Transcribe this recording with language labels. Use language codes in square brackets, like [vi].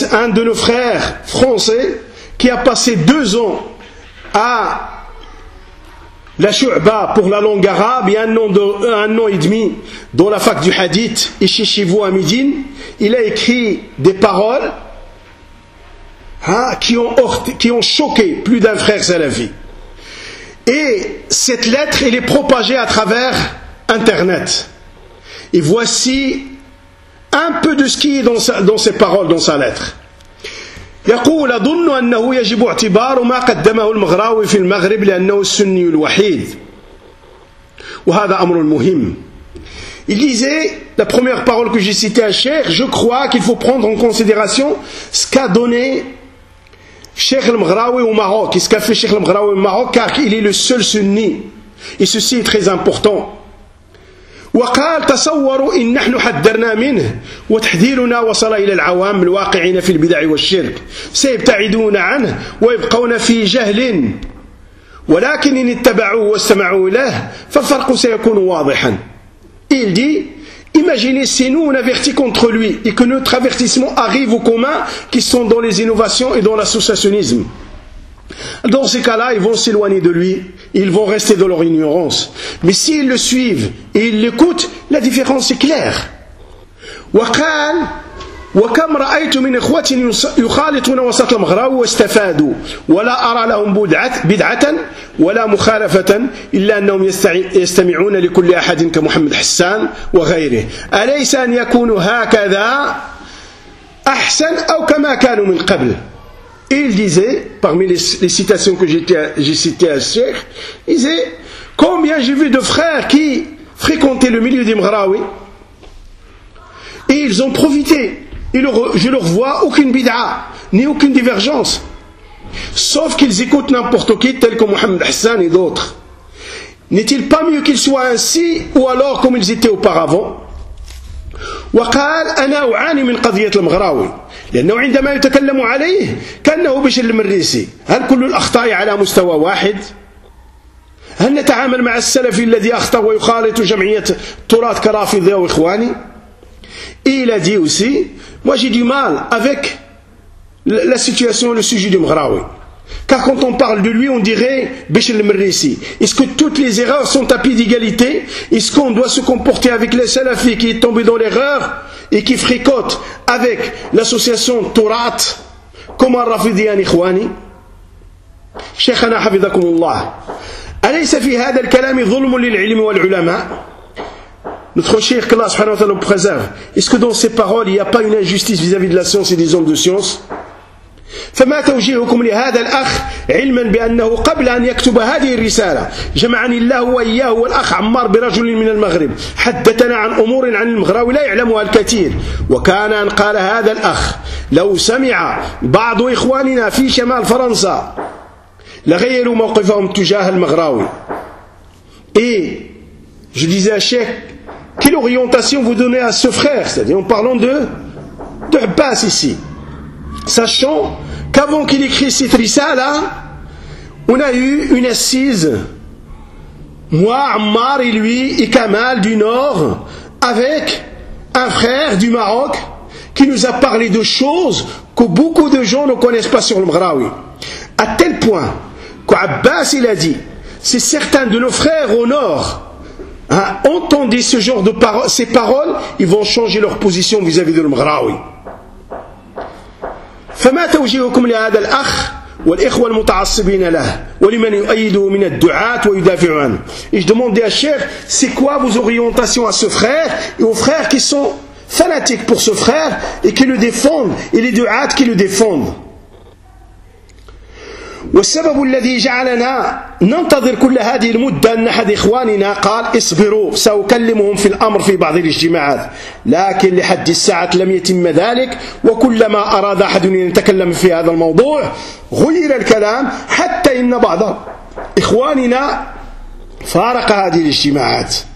[fr] Un de nos frères français, qui a passé 2 ans à la Shu'ba pour la langue arabe, et un an et demi dans la fac du hadith, et chez vous à Médine, il a écrit des paroles, qui ont choqué plus d'un frère salafi. Et cette lettre, elle est propagée à travers Internet. Et voici un peu de ce qui est dans ses paroles, dans sa lettre. [ar] يقول أظن أنه يجب اعتبار ما قدمه المغراوي في المغرب لأنه السني الوحيد. وهذا أمر مهم. [fr] Il disait, la première parole que j'ai citée à Cheikh, je crois qu'il faut prendre en considération ce qu'a donné Cheikh al-Mghraoui au Maroc. Et ce qu'a fait Cheikh al-Mghraoui au Maroc, car il est le seul sunni. Et ceci est très important. [ar] وقال تصوروا إن نحن حذرنا منه وتحذيرنا وصل إلى العوام الواقعين في البدع والشرك سيبتعدون عنه ويبقون في جهل ولكن إن اتبعوا واستمعوا له فالفرق سيكون واضحا. [fr] Il dit, imaginez si nous on avertit contre lui et que notre avertissement arrive aux communs qui sont dans les innovations et dans l'associationnisme. Dans ces cas-là, ils vont s'éloigner de lui, ils vont rester dans leur ignorance. Mais s'ils le suivent et ils l'écoutent, la différence est claire. [ar] وقال وكم رأيت من إخوات يخالطون وسط المغراو واستفادوا ولا أرى لهم بدعة ولا مخالفة إلا أنهم يستمعون لكل أحد كمحمد حسان وغيره أليس أن يكونوا هكذا أحسن أو كما كانوا من قبل. [fr] Et il disait, parmi les citations que j'ai citées à Cheikh, il disait, combien j'ai vu de frères qui fréquentaient le milieu des Mghraoui, et ils ont profité, je leur vois aucune bid'a, ni aucune divergence, sauf qu'ils écoutent n'importe qui, tel que Mohamed Hassan et d'autres. N'est-il pas mieux qu'ils soient ainsi, ou alors comme ils étaient auparavant ? [ar] وقال أنا أعاني من قضية المغراوي لأنه عندما يتكلم عليه كأنه بشر المريسي هل كل الأخطاء على مستوى واحد؟ هل نتعامل مع السلفي الذي أخطأ ويخالط جمعية تراث كرافضي وإخواني؟ [fr] إلى دي أسي واجي دي مال avec la situation le sujet du مغراوي car quand on parle de lui on dirait Béchel Mérissi. Est-ce que toutes les erreurs sont à pied d'égalité? Est-ce qu'on doit se comporter avec les salafis qui est tombé dans l'erreur et qui fricote avec l'association Tourat comme un Rafidi et un Ikhwani? [ar] شيخنا حفظكم الله، أليس في هذا الكلام ظلم للعلم والعلماء؟ [fr] Notre cher Allah subhanahu wa ta'ala nous préserve. Est-ce que dans ces paroles, il n'y a pas une injustice vis-à-vis de la science et des hommes de science? [ar] فما توجيهكم لهذا الأخ علما بأنه قبل أن يكتب هذه الرسالة جمعني الله وإياه والأخ عمار برجل من المغرب حدثنا عن أمور عن المغراوي لا يعلمها الكثير وكان أن قال هذا الأخ لو سمع بعض إخواننا في شمال فرنسا لغيروا موقفهم تجاه المغراوي [fr] Je disais à Cheikh, quelle orientation vous donnez à ce frère, c'est-à-dire en parlant de Abbas ici, sachant qu'avant qu'il écrit cette risala, on a eu une assise, moi, Ammar et lui, et Kamal du Nord, avec un frère du Maroc, qui nous a parlé de choses que beaucoup de gens ne connaissent pas sur le Mghraoui. À tel point qu'Abbas, il a dit, c'est certains de nos frères au Nord, hein, entendaient ce genre de ces paroles, ils vont changer leur position vis-à-vis de le Mghraoui. [ar] فما توجيهكم لهذا الأخ والإخوة المتعصبين له ولمن يؤيده من الدعاة ويدافع عنه [fr] Je demande à Cheikh, c'est quoi vos orientations à ce frère et aux frères qui sont fanatiques pour ce frère et qui le défendent et les duaats qui le défendent [ar] والسبب الذي جعلنا ننتظر كل هذه المدة أن أحد إخواننا قال اصبروا سأكلمهم في الأمر في بعض الاجتماعات لكن لحد الساعة لم يتم ذلك وكلما أراد أحد أن يتكلم في هذا الموضوع غير الكلام حتى إن بعض إخواننا فارق هذه الاجتماعات